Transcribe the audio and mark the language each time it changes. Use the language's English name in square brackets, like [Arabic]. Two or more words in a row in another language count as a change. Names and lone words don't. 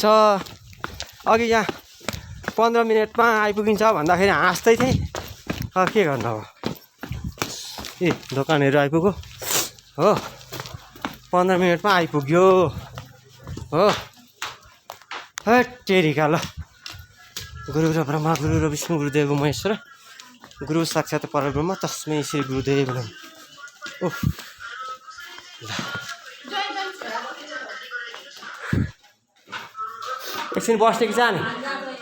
[Nepali] अघि यहाँ 15 मिनटमा आइपुगिन्छ भन्दाखेरि हाँस्दै थिएँ अब के गर्नु अब ए दोकानहरू आइपुग्यो हो 15 मिनटमा आइपुग्यो हो। [Sanskrit] टेरिका ल गुरु र ब्रह्मा गुरु र विष्णु गुरुदेव महेश्वर गुरु साक्षात् परब्रह्म तस्मै श्री गुरुदेव नमः। [Nepali] ओह एकछिन बस्ने कि जाने?